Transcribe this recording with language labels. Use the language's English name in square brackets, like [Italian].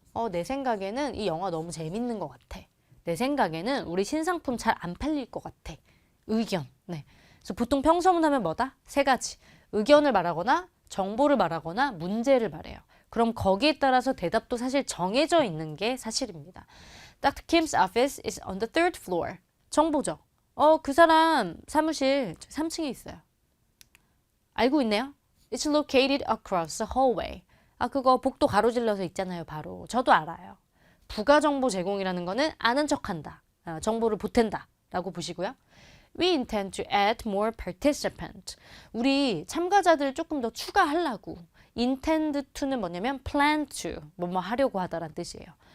[Korean] 내 생각에는 이 영화 너무 재밌는 것 같아. 내 생각에는 우리 신상품 잘 안 팔릴 것 같아. 의견. 네. 그래서 보통 평서문 하면 뭐다? 3가지. 의견을 말하거나 정보를 말하거나 문제를 말해요. 그럼 거기에 따라서 대답도 사실 정해져 있는 게 사실입니다. [English] Dr. Kim's office is on the 3rd floor. [Korean] 정보죠. 그 사람 사무실 3층에 있어요. 알고 있네요. [English] It's located across the hallway. [Korean] 그거 복도 가로질러서 있잖아요, 바로. 저도 알아요. 부가 정보 제공이라는 거는 아는 척한다. 정보를 보탠다. 라고 보시고요. [English] We intend to add more participants. [Korean] 우리 참가자들을 조금 더 추가하려고. intend to는 뭐냐면 plan to, 뭐뭐 하려고 하다라는 뜻이에요.